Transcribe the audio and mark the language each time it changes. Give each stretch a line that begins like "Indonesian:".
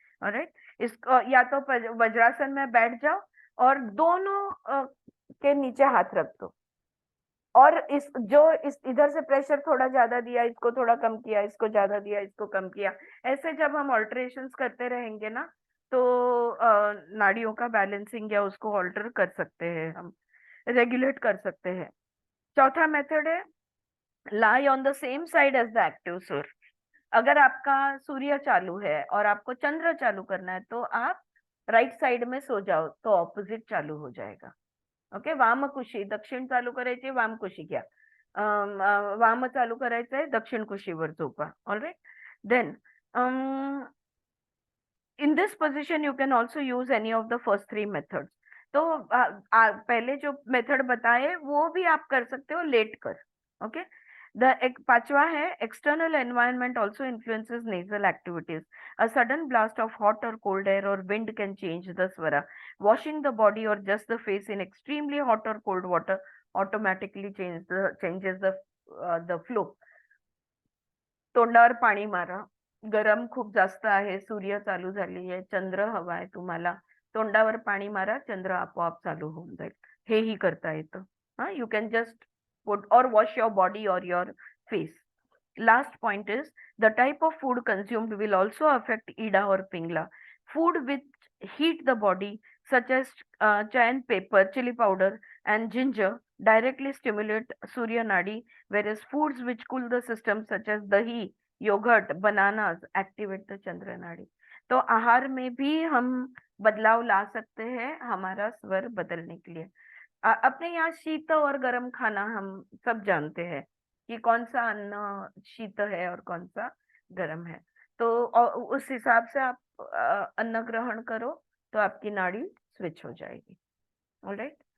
Hindi: Alright, इसको या तो वज्रासन में बैठ जाओ और दोनों के नीचे हाथ रख दो और इस इधर से प्रेशर थोड़ा ज्यादा दिया, इसको थोड़ा कम किया, इसको ज्यादा दिया, इसको कम किया, ऐसे जब हम ऑल्टरेशंस करते रहेंगे ना तो नाड़ियों का बैलेंसिंग या उसको ऑल्टर कर सकते हैं, हम रेगुलेट कर सकते हैं। चौथा मेथड है
English: Lie on the same side as the active सुर।
Hindi: अगर आपका सूर्य चालू है और आपको चंद्र चालू करना है तो आप राइट साइड में सो जाओ तो ऑपोजिट चालू हो जाएगा।
Marathi: ओके, वामकुशी, दक्षिण चालू करायचे वामकुशी घ्या, वाम चालू करायचंय दक्षिण कुशीवर झोपा।
English: Alright, then in this position you can also use any of the first 3 methods.
Hindi: तो पहले जो मेथड बताए वो भी आप कर सकते हो लेट कर।
English: okay,
Hindi: एक पांचवा है
English: external environment also influences nasal activities. A sudden blast of hot or cold air or wind can change the swara. Washing the body or just the face in extremely hot or cold water automatically changes the flow.
Marathi: तोंडावर पाणी मारा. गरम खूप जास्त आहे, सूर्य चालू झाली आहे, चंद्र हवा आहे तुम्हाला, तोंडावर पाणी मारा, चंद्र आपोआप चालू होऊन जाईल. हेही करता येतं.
English: हा, you can just put or wash your body or your face. Last point is the type of food consumed will also affect Ida or Pingla. Food which heat the body, such as cayenne pepper, chili powder, and ginger, directly stimulate Surya Nadi, whereas foods which cool the system, such as dahi, yogurt, bananas, activate the Chandra Nadi.
Hindi: तो आहार में भी हम बदलाव ला सकते हैं हमारा स्वर बदलने के लिए. अपने यहाँ शीत और गर्म खाना हम सब जानते हैं कि कौन सा अन्न शीत है और कौन सा गर्म है. तो उस हिसाब से आप अन्न ग्रहण करो तो आपकी नाड़ी स्विच हो जाएगी. ऑलराइट.